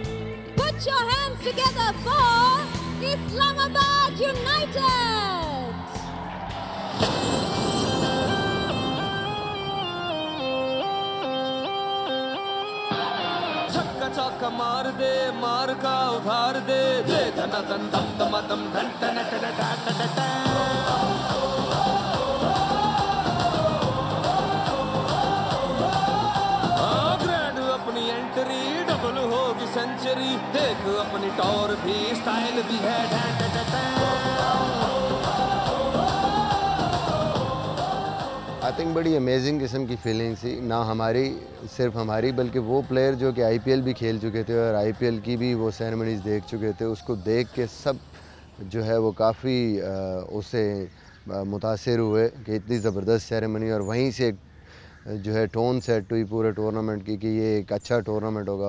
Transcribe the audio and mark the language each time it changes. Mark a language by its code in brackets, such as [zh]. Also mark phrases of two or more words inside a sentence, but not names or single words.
[en] Put your hands together for Islamabad United! [ur] چھکا چھکا مار دے، مار کا ادھر دے، دے دھنا دھن دھم دھم دھم دھن دھن دھن دھن دھن. سنچری دیکھ اپنی ٹور بھی سٹائل بھی ہے. [en] I think [ur] بڑی امیزنگ قسم کی فیلنگ تھی، نا ہماری صرف ہماری بلکہ وہ پلیئر جو کہ IPL بھی کھیل چکے تھے اور IPL کی بھی وہ سیریمنیز دیکھ چکے تھے، اس کو دیکھ کے سب جو ہے وہ کافی اس سے متاثر ہوئے کہ اتنی زبردست سیریمنی، اور وہیں سے جو ہے [en] tone set [ur] ہوئی پورے ٹورنامنٹ کی کہ یہ ایک اچھا ٹورنامنٹ ہوگا.